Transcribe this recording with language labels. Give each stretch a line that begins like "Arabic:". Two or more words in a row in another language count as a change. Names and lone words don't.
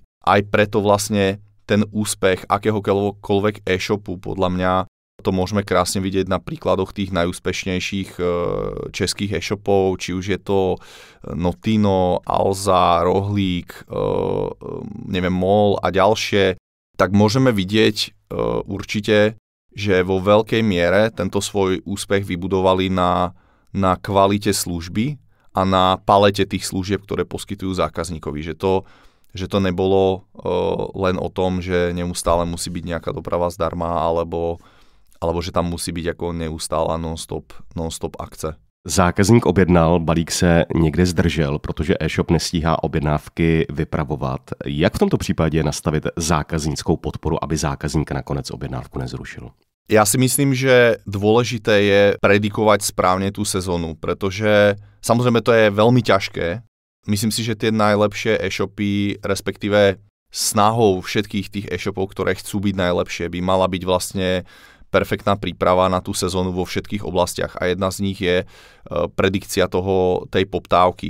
Slovak: Aj preto vlastne ten úspech akéhokoľvek e-shopu podľa mňa to môžeme krásne vidieť na príkladoch tých najúspešnejších českých e-shopov, či už je to Notino, Alza, Rohlík, MOL a ďalšie, tak môžeme vidieť určite, že vo veľkej miere tento svoj úspech vybudovali na kvalite služby a na palete tých služieb, ktoré poskytujú zákazníkovi. Že to nebolo len o tom, že neustále musí byť nejaká doprava zdarma, alebo že tam musí byť ako neustála non-stop akce.
Czech: Zákazník objednal, balík se někde zdržel, protože e-shop nestíhá objednávky vypravovat. Jak v tomto případě nastavit zákazníckou podporu, aby zákazník nakonec objednávku nezrušil?
Slovak: Ja si myslím, že dôležité je predikovať správne tú sezónu, pretože samozrejme to je veľmi ťažké. Myslím si, že tie najlepšie e-shopy, respektíve snahou všetkých tých e-shopov, ktoré chcú byť najlepšie, by mala byť vlastne perfektná príprava na tú sezónu vo všetkých oblastiach a jedna z nich je predikcia tej poptávky.